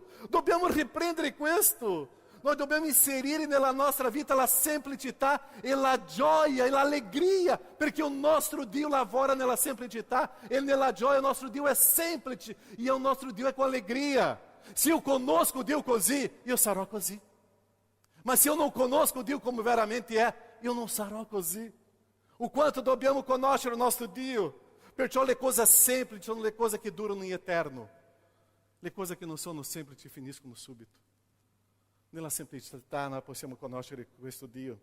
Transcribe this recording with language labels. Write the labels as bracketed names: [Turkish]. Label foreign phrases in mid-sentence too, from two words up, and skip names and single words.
[Italian] Dobbiamo riprendere questo. Noi dobbiamo inserire nella nostra vita la semplicità e la gioia e l'allegria, perché il nostro Dio lavora nella semplicità e nella gioia. Il nostro Dio è semplice e il nostro Dio è con allegria. Se io conosco Dio così, io sarò così. Ma se [Portuguese] eu não [Italian] conosco Dio come veramente è, io non sarò così. O quanto dobbiamo conoscere il nostro Dio. Perciò le cose semplici sono le cose che durano in eterno. Le cose che non sono semplici finiscono subito. Nella semplicità noi possiamo conoscere questo Dio.